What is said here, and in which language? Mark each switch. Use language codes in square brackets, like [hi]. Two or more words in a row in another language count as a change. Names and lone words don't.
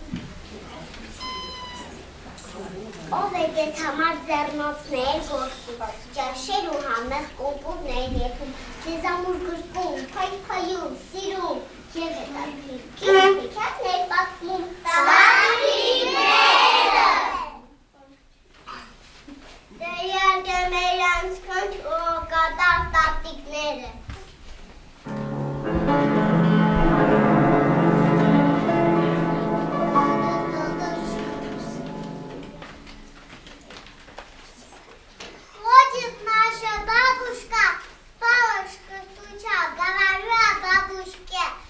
[hy] Ով է ձեզ համար ձեռնոցներ գործում, ճաշեր ու համեղ կոմպոտներ եփում, սեզամուր գրկում, փայփայում, սիրում և հետաքրքիր հեքիաթներ պատմում։ Տանիները Դե իհարկե մեր անցքանչ ու կատար տատիկները։ [ru] Ходит наша бабушка, палочка стуча, говорю о бабушке.